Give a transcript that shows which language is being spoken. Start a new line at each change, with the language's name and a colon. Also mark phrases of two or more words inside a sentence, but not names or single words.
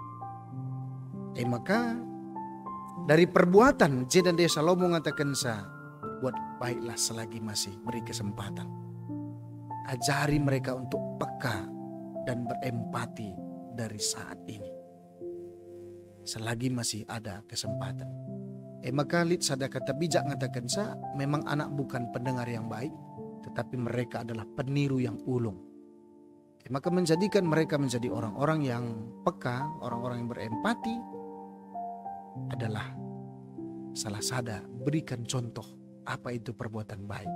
Indonesian: Maka dari perbuatan J dan D Salomo mengatakan buat baiklah selagi masih beri kesempatan. Ajari mereka untuk peka dan berempati dari saat ini. Selagi masih ada kesempatan. Maka
Batak Karo: Lit sada
Indonesian: kata bijak ngatakan memang anak bukan pendengar yang baik, tetapi mereka adalah peniru yang ulung. Maka menjadikan mereka menjadi orang-orang yang peka, orang-orang yang berempati adalah salah sada berikan contoh apa itu perbuatan baik.